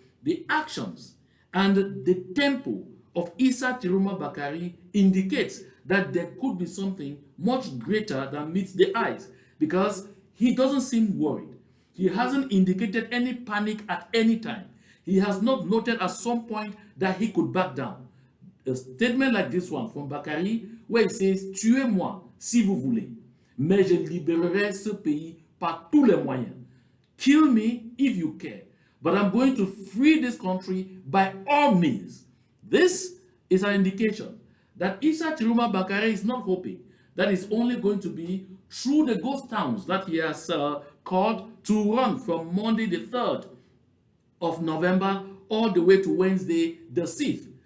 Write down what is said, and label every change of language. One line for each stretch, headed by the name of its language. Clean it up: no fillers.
English: The actions and the tempo of Issa Tiruma Bakari indicates that there could be something much greater than meets the eyes, because he doesn't seem worried. He hasn't indicated any panic at any time. He has not noted at some point that he could back down. A statement like this one from Bakari, where he says,
French: tuez-moi si vous voulez, mais je libérerai ce pays par tous les moyens.
English: Kill me if you care, but I'm going to free this country by all means. This is an indication that Issa Chiruma Bakare is not hoping that it's only going to be through the ghost towns that he has called to run from Monday the 3rd of November all the way to Wednesday the 6th.